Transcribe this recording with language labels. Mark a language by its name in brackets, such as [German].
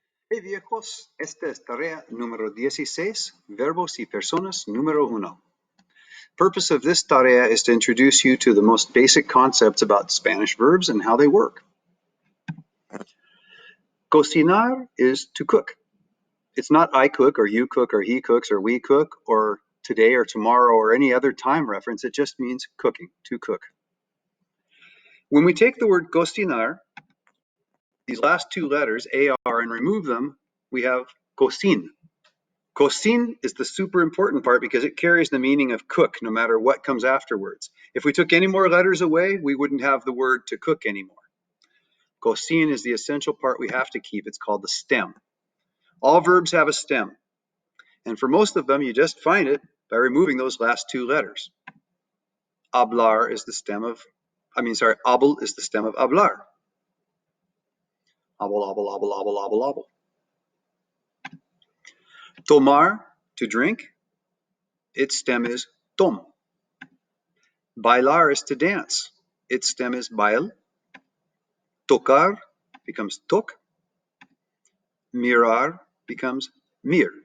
[Spanish] Hey viejos, esta es tarea número 16, verbos y personas número 1. [English] Purpose of this tarea is to introduce you to the most basic concepts about Spanish verbs and how they work. Cocinar is to cook. It's not I cook or you cook or he cooks or we cook or today or tomorrow or any other time reference. It just means cooking, to cook. When we take the word cocinar, these last two letters, AR, and remove them, we have cocin. Cocin is the super important part because it carries the meaning of cook no matter what comes afterwards. If we took any more letters away, we wouldn't have the word to cook anymore. Cocin is the essential part we have to keep. It's called the stem. All verbs have a stem. And for most of them, you just find it by removing those last two letters. Hablar is the stem of, habl is the stem of hablar. Habl, habl, habl, habl, habl, habl. Tomar, to drink, its stem is tom. Bailar is to dance. Its stem is bail. Tocar becomes tok. Mirar becomes mir.